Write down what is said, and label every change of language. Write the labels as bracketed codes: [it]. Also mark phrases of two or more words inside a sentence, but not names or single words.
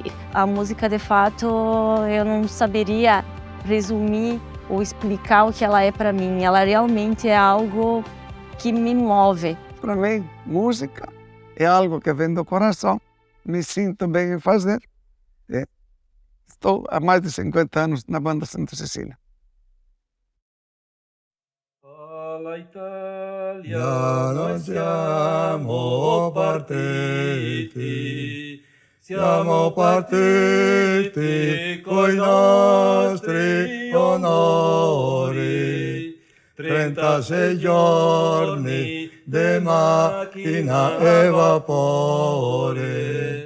[pt] A música, de fato, eu não saberia resumir ou explicar o que ela é para mim. Ela realmente é algo que me move. Para mim, música é algo que vem do coração. Me sinto bem em fazer. Estou há mais de 50 anos na banda Santa Cecília. [it] Alla Italia, noi siamo partiti. Siamo partiti coi nostri onori, 36 giorni di macchina e vapore.